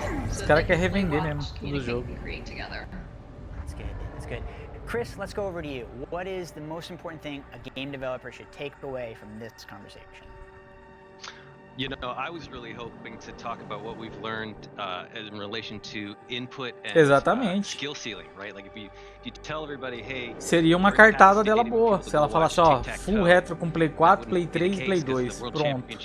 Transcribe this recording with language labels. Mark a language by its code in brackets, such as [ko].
[pt] Os caras querem revender mesmo do jogo. [en] That's good. That's good. Chris, let's go over to you. What is the most important thing a game developer should take away from this conversation? You know, I was really hoping to talk about what we've learned in relation to input and skill ceiling, right? Like if you tell everybody, hey, [pt] seria uma cartada dela boa, se ela falasse, ó, full retro com Play 4, Play 3 e Play 2, pronto.